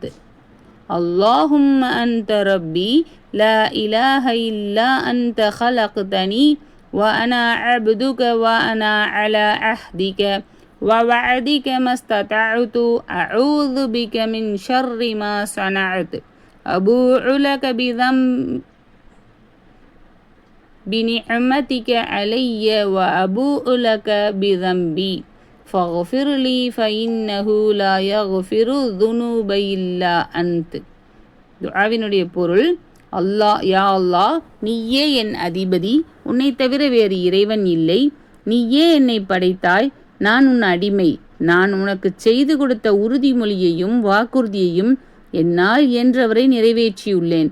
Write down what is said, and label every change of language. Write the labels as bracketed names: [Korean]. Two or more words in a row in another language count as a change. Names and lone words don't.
[Arabic] اللهم أنت ربي لا إله إلا أنت خلقتني وأنا عبدك وأنا على عهدك ووعدك ما استطعت أعوذ بك من شر ما صنعت أبوء لك بنعمتك علي وأبوء لك بذنبي فاغفر لي فإنه لا يغفر الذنوب إلا أنت. [Tamil] துஆவினுடைய பொருள், [Arabic] يا الله, [Tamil] நீயே என் அதிபதி, உன்னை தவிர வேறு இறைவன் இல்லை. நீயே என்னை படைத்தாய், நான் உன் அடிமை. நான் உனக்கு செய்து கொடுத்த உறுதிமொழியையும் வாக்குறுதியையும் என்னால் இயன்றவரை நிறைவேற்றியுள்ளேன்.